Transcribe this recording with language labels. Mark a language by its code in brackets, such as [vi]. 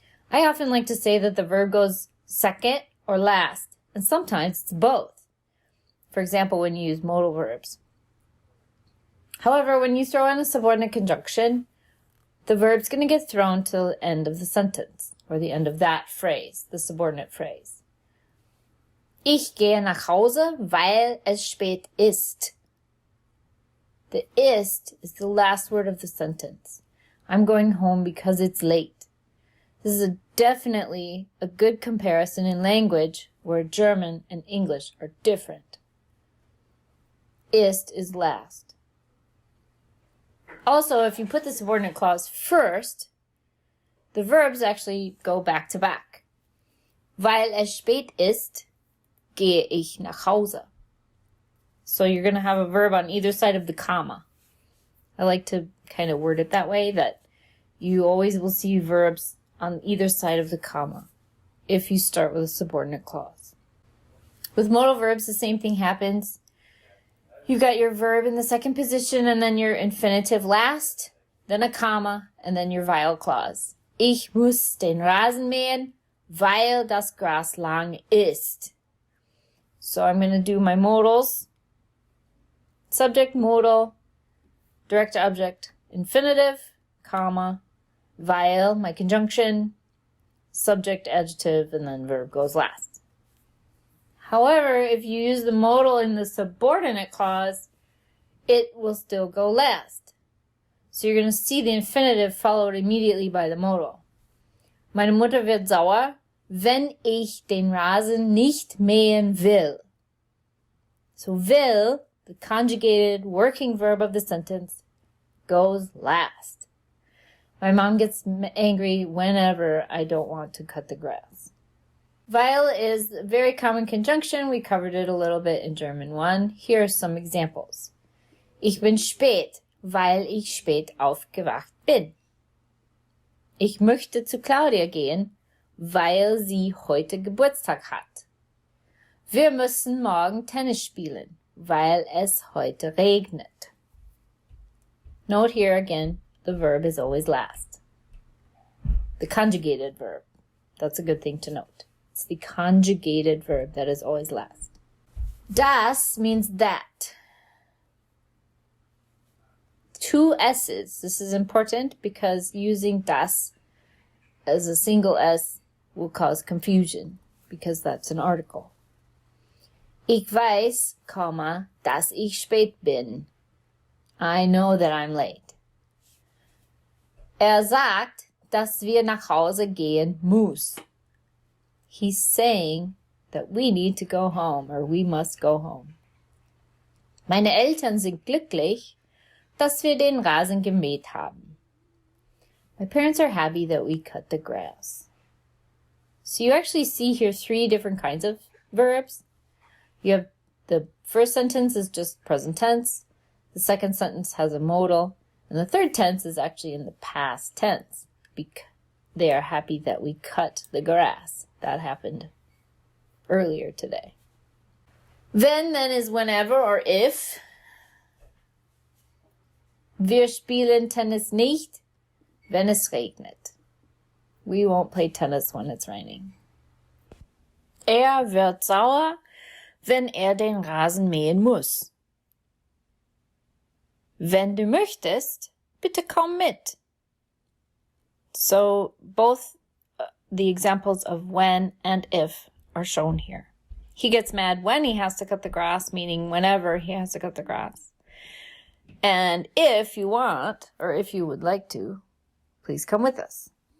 [en] I often like to say that the verb goes second or last, and sometimes it's both. For example, when you use modal verbs. However, when you throw in a subordinate conjunction, the verb's going to get thrown to the end of the sentence, or the end of that phrase, the subordinate phrase. [de] Ich gehe nach Hause, weil es spät ist. [en] The ist is the last word of the sentence. I'm going home because it's late. This is definitely a good comparison in language where German and English are different. Ist is last. Also, if you put the subordinate clause first, the verbs actually go back to back. [de] Weil es spät ist, gehe ich nach Hause. [en] So you're going to have a verb on either side of the comma. I like to kind of word it that way, that you always will see verbs on either side of the comma if you start with a subordinate clause. With modal verbs, the same thing happens. You've got your verb in the second position and then your infinitive last, then a comma, and then your weil clause. [de] Ich muss den Rasen mähen, weil das Gras lang ist. [en] So I'm going to do my modals. Subject, modal, direct object, infinitive, comma, weil, my conjunction, subject, adjective, and then verb goes last. However, if you use the modal in the subordinate clause, it will still go last. So you're going to see the infinitive followed immediately by the modal. [de] Meine Mutter wird sauer, wenn ich den Rasen nicht mähen will. [en] So will, the conjugated working verb of the sentence, goes last. My mom gets angry whenever I don't want to cut the grass. Weil is a very common conjunction. We covered it a little bit in German 1. Here are some examples. [de] Ich bin spät, weil ich spät aufgewacht bin. Ich möchte zu Claudia gehen, weil sie heute Geburtstag hat. Wir müssen morgen Tennis spielen, weil es heute regnet. [en] Note here again, the verb is always last. The conjugated verb. That's a good thing to note. It's the conjugated verb that is always last. Das means that. Two S's. This is important because using das as a single S will cause confusion because that's an article. [de] Ich weiß, dass ich spät bin. [en] I know that I'm late. [de] Sagt, dass wir nach Hause gehen muss. [en] He's saying that we need to go home, or we must go home. [de] Meine Eltern sind glücklich, dass wir den Rasen gemäht haben. [en] My parents are happy that we cut the grass. So you actually see here three different kinds of verbs. You have The first sentence is just present tense. The second sentence has a modal. And the third tense is actually in the past tense. They are happy that we cut the grass. That happened earlier today. Wenn then is whenever or if. [de] Wir spielen Tennis nicht, wenn es regnet. [en] We won't play tennis when it's raining. [de] Er wird sauer, wenn den Rasen mähen muss. Wenn du möchtest, bitte komm mit. [en] So both the examples of when and if are shown here. He gets mad when he has to cut the grass, meaning whenever he has to cut the grass. And if you want, or if you would like to, please come with us.